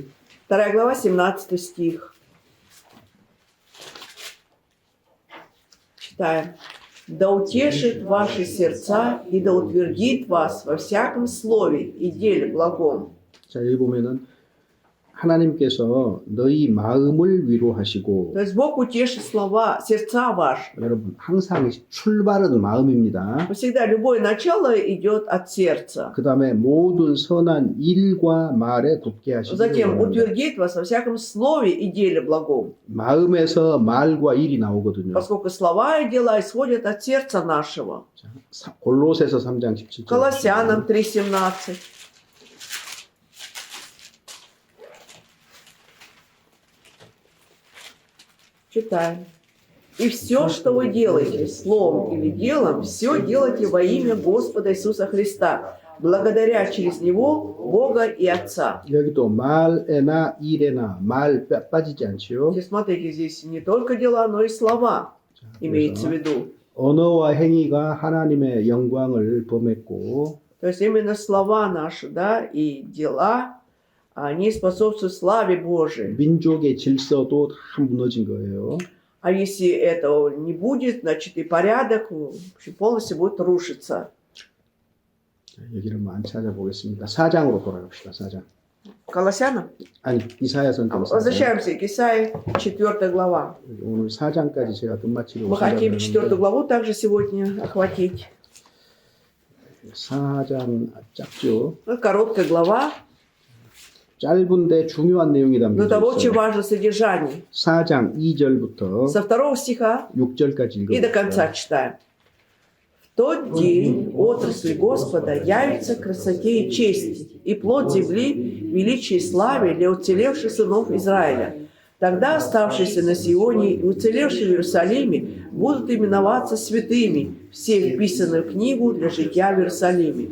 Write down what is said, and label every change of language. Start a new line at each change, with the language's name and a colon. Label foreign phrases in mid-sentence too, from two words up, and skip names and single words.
Russian: 2 глава, 17 стих. Читаем. «Да утешит ваши сердца и да утвердит вас во всяком слове и деле благом».
Korean: 자, 여기 보면은 하나님께서 너희 마음을 위로하시고
Russian: То есть Бог утешит слова, сердца ваши.
Korean: 여러분 항상 출발은 마음입니다.
Russian: Всегда любое начало идет от сердца.
Korean: 그 다음에 모든 선한 일과 말에 굳게 하시기
Russian: Затем
Korean: 바랍니다.
Russian: утвердит вас во всяком слове и деле благом.
Korean: 마음에서 말과 일이 나오거든요.
Russian: Поскольку слова и дела исходят от сердца нашего.
Korean: 골로새서 3장 17절
Russian: Колоссянам 3:17. Читаем. «И все, что вы делаете, словом или делом, все делайте во имя Господа Иисуса Христа, благодаря через Него Бога и Отца».
Korean: 여기도 말에나 일에나 말 빠지지 않지요.
Russian: Здесь, смотрите, здесь не только дела, но и слова имеется в виду.
Korean: 언어와 행위가 하나님의 영광을 범했고
Russian: То есть именно слова наши, да, и дела, они способствуют славе Божией.
Korean: 민족의 질서도 다 무너진 거예요.
Russian: А если этого не будет, значит и порядок полностью будет рушиться.
Korean: 자, 여기를 안 찾아보겠습니다. 4장으로 돌아갑시다. 4장.
Russian: Колоссянам?
Korean: 아니 이사야서는 4장.
Russian: Возвращаемся к Исаии, 4 глава.
Korean: 오늘 4장까지 제가 끝마치려고
Russian: Мы хотим 4
Korean: 생각하는데
Russian: главу также сегодня охватить.
Korean: 4장 작죠.
Russian: Короткая глава,
Korean: 짧은데 중요한 내용이
Russian: но
Korean: 담겨져
Russian: там очень
Korean: 있어요.
Russian: важное содержание.
Korean: 4장 2절부터
Russian: Со 2 стиха
Korean: 6절까지
Russian: и до конца
Korean: 읽어볼게요.
Russian: читаем. «В тот день отрасль Господа явится красоте и чести, и плод земли величие и славе для уцелевших сынов Израиля. Тогда оставшиеся на Сионе и уцелевшие в Иерусалиме будут именоваться святыми, все вписаны в книгу для жития в Иерусалиме.